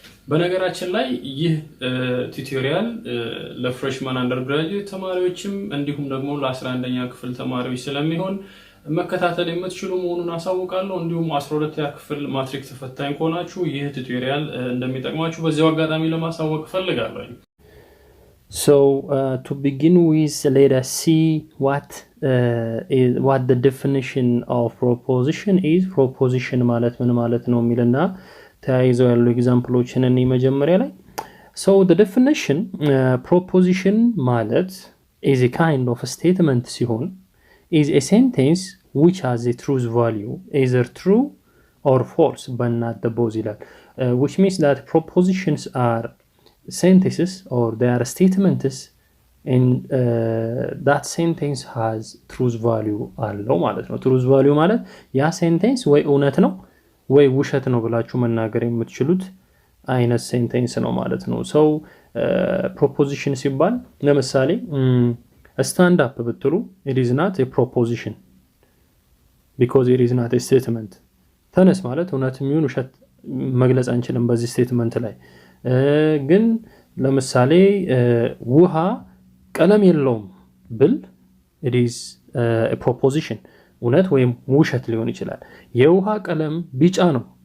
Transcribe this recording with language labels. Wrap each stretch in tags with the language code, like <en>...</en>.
<am>በነገራችን ላይ ይህ ቱቶሪያል ለፍሬሽማን አንደርግራጁዌት ተማሪዎችም እንዲሁም ደግሞ ለ11ኛ ክፍል ተማሪዎች ስለሚሆን መከታተል የምትችሉ መሆኑን አሳውቃለሁ። እንዲሁም 12ኛ ክፍል ማትሪክ ተፈታኝ ከሆናችሁ ይህ ቱቶሪያል እንደሚጠቅማችሁ በዚያው አጋጣሚ ለማሳወቅ ፈልጋለሁ።</am> <en>So to begin with, let us see what the definition of proposition is. Proposition</en> <am>ማለት ምን ማለት ነው የሚልና ተያይዘው ያሉ ኤግዛምፕሎችን እኔ መጀመሪያ ላይ</am> <en>so the definition proposition ማለት is a kind of a statement</en> <am>ሲሆን</am> <en>is a sentence which has a truth value, either true or false, but not the both ይላል which means that propositions are sentences or they are statements and that sentence has truth value</en> <am>አለው ማለት ነው። truth value ማለት ያ ሴንቴንስ ወይ እውነት ነው ወይ ውሸት ነው ብላችሁ መናገር የምትችሉት አይነት ሴንቴንስ ነው ማለት ነው። so proposition ሲባል ለምሳሌ stand up ብትሉ</am> <en>it is not a proposition because it is not a statement.</en> <am>ተነስ ማለት እውነት የሚሆን ውሸት መግለጽ አንችልም በዚህ ስቴትመንት ላይ። ግን ለምሳሌ ውሃ ቀለም የለውም ብል</am> <en>it is a proposition,</en> <am>እውነት ወይም ውሸት ሊሆን ይችላል። የውሃ ቀለም ቢጫ ነው</am>